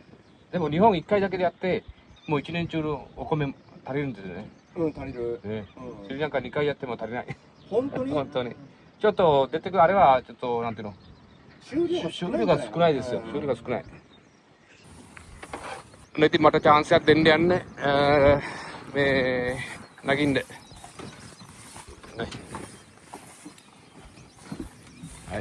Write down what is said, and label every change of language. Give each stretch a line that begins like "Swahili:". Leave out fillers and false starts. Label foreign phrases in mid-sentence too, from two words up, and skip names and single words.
Japanese: でも日本1回だけでやって、もう1年中のお米足りるんですよね。うん、足りる。ねうんスリランカ2回やっても足りない。本当に本当に。ちょっと出てくるあれは、ちょっと、なんていうの、収収量が少ないですよ。収量が少ない。
Sinhala: ඉතින් මට chance එකක් දෙන්න යන්න මේ නගින්න. නේ.
Japanese: はい。